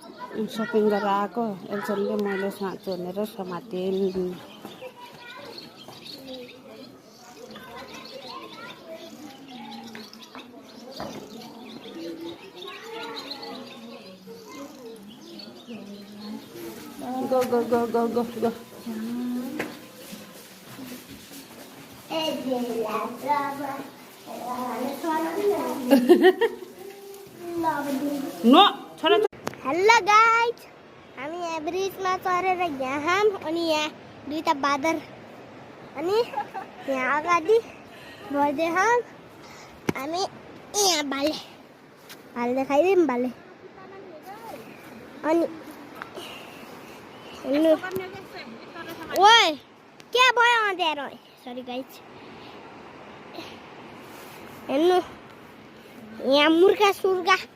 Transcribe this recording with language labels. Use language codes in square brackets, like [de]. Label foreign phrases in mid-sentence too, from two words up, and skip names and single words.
[ne] सपिङ गरेर आएको एल्सनले मैले साँचो भनेर समातेँ। [en] Go, go, go, go, go, go. No, [ne] छोरा [en] hello guys, [ne] हामी यहाँ ब्रिजमा चढेर यहाँ अनि यहाँ दुईटा बादर अनि यहाँ अगाडि बढ्दै हामी यहाँ भाले देखाइदिउँ भाले अनि हेर्नु ओए क्या भयो अँध्यारो [en] sorry guys [ne] हेर्नु यहाँ मुर्गा सुर्गा।